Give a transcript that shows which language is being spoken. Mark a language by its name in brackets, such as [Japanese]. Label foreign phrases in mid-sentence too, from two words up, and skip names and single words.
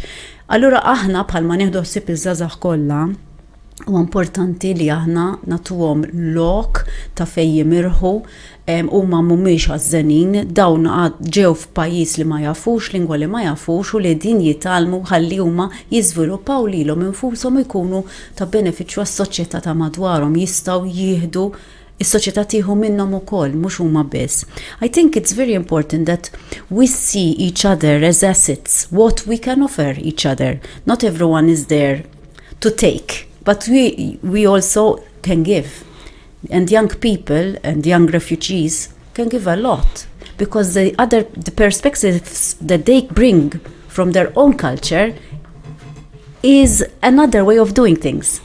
[Maltese] Allura aħna bħalma nieħdu ħsieb iż-żgħażagħ kollha huwa importanti li aħna nagħtuhom lok ta' fejn jimirħu huma mhumiex ħażenin, dawn ġew f'pajjiż li ma jafux, lingwa li ma jafux u li din jitalmu ħalli huma jiżviluppaw lilhom infushom ikunu ta' benefiċċju għas-soċjetà ta' madwarhom, jistgħu jieħdu is-soċjetà tieħu minnhom ukoll mhux huma biss. [English] I think it's very important that we see each other as assets, what we can offer each other. Not everyone is there to take, but we also can give. And young people and young refugees can give a lot because the perspectives that they bring from their own culture is another way of doing things.